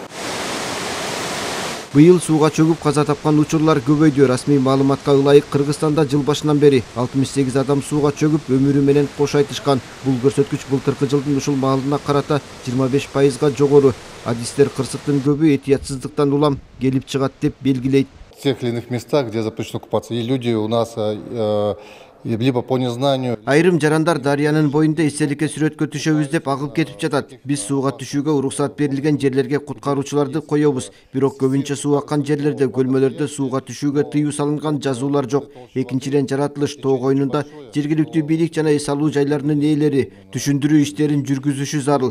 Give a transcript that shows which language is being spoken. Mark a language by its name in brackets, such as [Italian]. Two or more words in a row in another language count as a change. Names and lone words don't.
[Kyrgyz] Быйыл сууга чөгүп каза тапкан учурлар көбөйдү. Расмий маалыматка ылайык, Кыргызстанда жыл башынан бери 68 адам сууга чөгүп, өмүрү менен кош айтышкан. Бул көрсөткүч былтыркы жылдын ушул маалына карата 25%га жогору. Адистер кырсыктын көбү этиятсыздыктан улам келип чыгат деп белгилейт. [Russian] В тех или иных местах, где запрещено купаться, и люди у нас либо по незнанию. [Kyrgyz] Айрым жарандар дарыянын боюнда эстеликке сүрөткө түшөбүз деп агып кетип жатат. Биз сууга түшүүгө уруксат берилген жерлерге куткаруучуларды коебуз. Бирок көбүнчө суу аккан жерлерде, көлмөлөрдө сууга түшүүгө тыюу салынган жазуулар жок. Экинчиден, жаратылыш тоо койнунда жергиликтүү бийлик жана эс алуу жайларынын ээлери түшүндүрүү иштерин жүргүзүшү зарыл.